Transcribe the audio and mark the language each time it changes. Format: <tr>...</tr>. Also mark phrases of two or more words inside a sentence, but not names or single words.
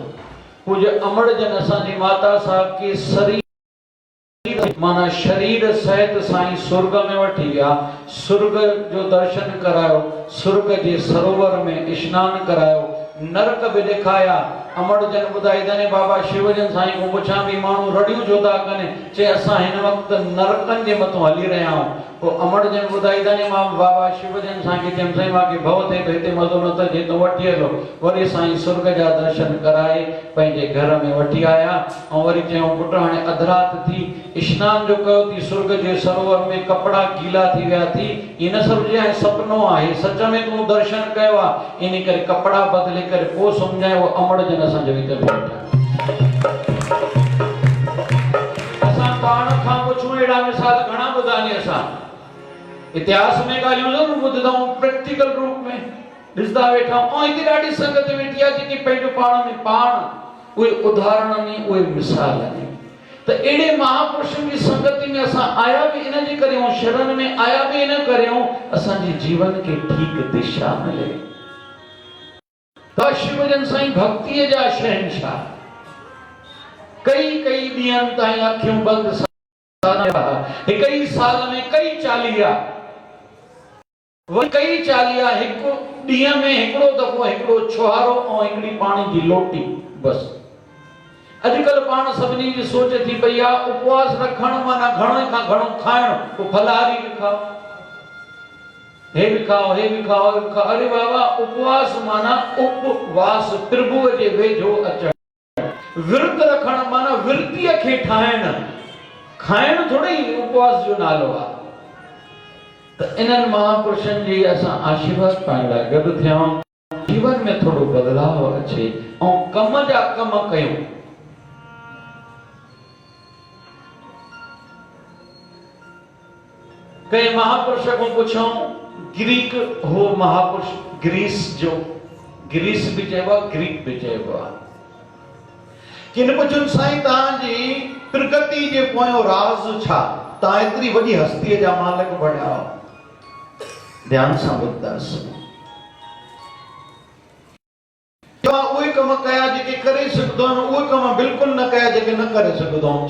<sd>पूज अमरजन असांजी माता साहिब खे शरीर माना शरीर सहित साईं स्वर्ग में वठी विया, स्वर्ग जो दर्शन करायो, स्वर्ग जे सरोवर में स्नान करायो, नरक भी ॾेखारिया अमड़ जन ॿुधाईंदा आहिनि बाबा शिवजन साईं को पुछां भी माण्हू रड़ियूं छो था कनि, चे असां हिन वक़्तु नरकनि जे मथां हली रहिया आहियूं। पोइ अमड़ जन ॿुधाईंदा आहिनि मां बाबा शिवजन साईं खे चयुमि साईं मूंखे भउ थिए थो, हिते मज़ो नथो अचे, तो वठी हलो। वरी साईं सुर्ग जा दर्शन कराए पंहिंजे घर में वठी आया ऐं वरी चयूं पुट हाणे अधु राति थी, स्नान जो कयो थी, सुर्ग जे सरोवर में कपड़ा गीला थी विया थी, इन सभु जे सपनो आहे, सच में तूं दर्शन कयो आहे, इन करे कपड़ा बदिले करे पोइ सम्झाए। वो अमड़ जन असांजे विच में वेठा। असां पाण खां पुछूं, अहिड़ा मिसाल घणा ॿुधा आहिनि असां, इतिहास में ॻाल्हियूं ज़रूरु ॿुधंदा आहियूं, प्रैक्टिकल रूप में ॾिसंदा वेठा आहियूं। ऐं हिते ॾाढी संगत वेठी आहे जेकी पंहिंजो पाण में पाण उहे उदाहरण आहिनि, उहे मिसाल आहिनि। त अहिड़े महापुरुषनि जी संगति में असां आया बि इन जे करे आहियूं, शरण में आया बि इन करे आहियूं, असांजे जीवन खे ठीक दिशा मिले। शिवजन साईं भक्तिअ जा शहंशाह, कई ॾींहंनि ताईं अखियूं बंदि हिक ई साल में कई चालीहा, कई चालीहा, हिकु ॾींहं में हिकिड़ो दफ़ो हिकिड़ो छुहारो ऐं हिकिड़ी पाणी जी लोटी बस। अॼुकल्ह पाण सभिनी जी सोच थी पई आहे उपवास रखण माना घणो खां घणो खाइण, पोइ फलाहारी बि खाओ, हे भी खाओ, हे भी खाओ, हे भी खाओ। अरे बाबा, उपवास माना उपवास, प्रभुअ जे वेझो अचण। विर्त रखण माना विर्तीअ खे ठाहिण, खाइण थोड़ी उपवास जो नालो आहे। त इन्हनि महापुरुषनि जी असां आशीर्वाद पाइण लाइ गॾु थियूं, जीवन में थोड़ो बदलाव अचे ऐं कम जा कम कयूं। कई महापुरुष को पुछूं, ग्रीक हो महापुरुष, ग्रीस जो, ग्रीस भी चइबो, ग्रीक भी चइबो। किन पुछन साईं तव्हांजी प्रगति जे पोयों राज छा, तव्हां एतिरी वॾी हस्तीअ जा मालिक बणिया आहियो। ध्यान सां ॿुधंदासीं। उहे कम कया जेके करे सघंदो आहिनि, उहे कम बिल्कुलु न कया जेके न करे सघंदो आहियां।</sd>